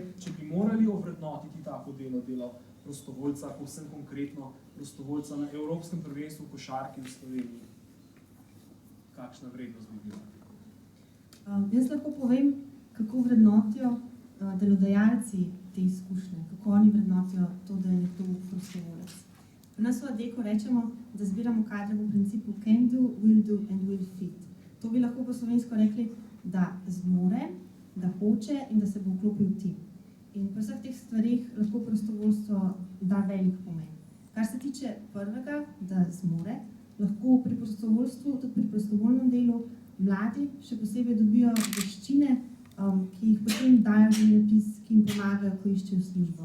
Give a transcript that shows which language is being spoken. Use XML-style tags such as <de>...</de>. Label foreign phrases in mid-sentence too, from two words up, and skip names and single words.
<sl>Če bi morali ovrednotiti tako delo prostovoljca, povsem konkretno prostovoljca na Evropskem prvenstvu košarke v Sloveniji, kakšna vrednost bi bila? Jaz lahko povem, kako vrednotijo delodajalci te izkušnje, kako oni vrednotijo to, da je nekdo prostovoljec. Pri nas v ADECO rečemo, da zbiramo kadre v principu</sl> <en>can do, will do and will fit.</en> <sl>To bi lahko po slovensko rekli, da zmore, da hoče in da se bo vklopil v tim. In pri vseh teh stvarih lahko prostovoljstvo da velik pomen. Kar se tiče prvega, da zmore, lahko pri prostovoljstvu, tudi pri prostovoljnem delu, mladi še posebej dobijo veščine, ki jih potem dajo v življenjepis, ki jim pomagajo, ko iščejo službo.</sl>